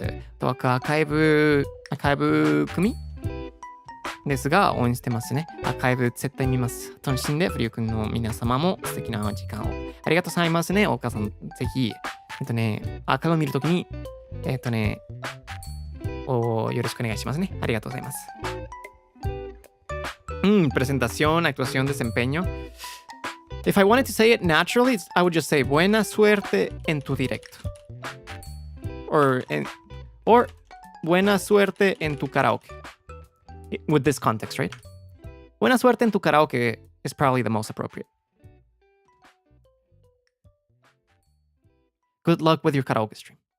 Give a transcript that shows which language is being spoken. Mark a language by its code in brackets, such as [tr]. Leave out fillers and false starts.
[ja] あとはアーカイブ組ですが、応援してますね。アーカイブ絶対見ます。楽しんで、フリュー君の皆様も素敵な時間を。ありがとうございますね。岡さん、ぜひ、アーカイブを見るときに、よろしくお願いしますね。ありがとうございます。 [es] Presentación, actuación, desempeño. [en] If I wanted to say it naturally, I would just say [es] buena suerte en tu directo. Or buena suerte en tu karaoke. [en] With this context, right? [es] Buena suerte en tu karaoke [en] is probably the most appropriate. Good luck with your karaoke stream.